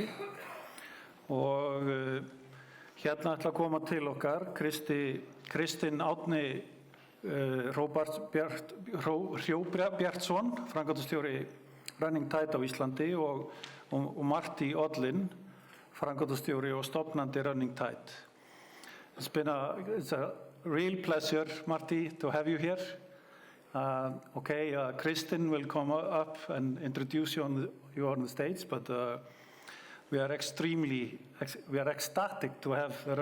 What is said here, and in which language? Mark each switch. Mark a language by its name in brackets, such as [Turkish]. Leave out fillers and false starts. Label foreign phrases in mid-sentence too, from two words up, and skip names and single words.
[Icelandic] Og hérna ætla að koma til okkar Kristinn Árni Bjartsson, framkvæmdarstjóri running tide á Íslandi og Marty Odlin, framkvæmdarstjóri og stofnandi running tide. [English] It's a real pleasure, Marty, to have you here. Kristinn will come up and introduce you on the stage, but we are ecstatic to have the